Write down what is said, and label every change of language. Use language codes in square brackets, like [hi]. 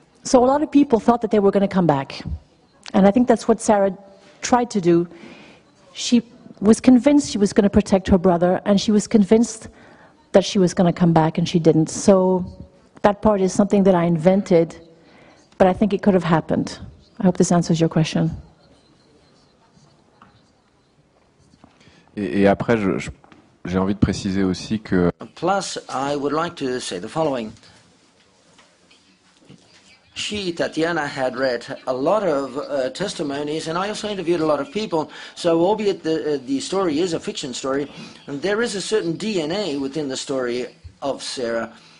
[en] So a lot of people thought that they were going to come back. And I think that's what Sarah tried to do. She was convinced she was going to protect her brother, and she was convinced that she was going to come back, and she didn't. So that part is something that I invented, but I think it could have happened. I hope this answers your question. [fr] Et après, j'ai envie de préciser aussi que... [en] Plus, I would like to say the following. She, Tatiana, had read a lot of testimonies, and I also interviewed a lot of people. So, albeit the story is a fiction story, there is a certain DNA within the story of Sarah.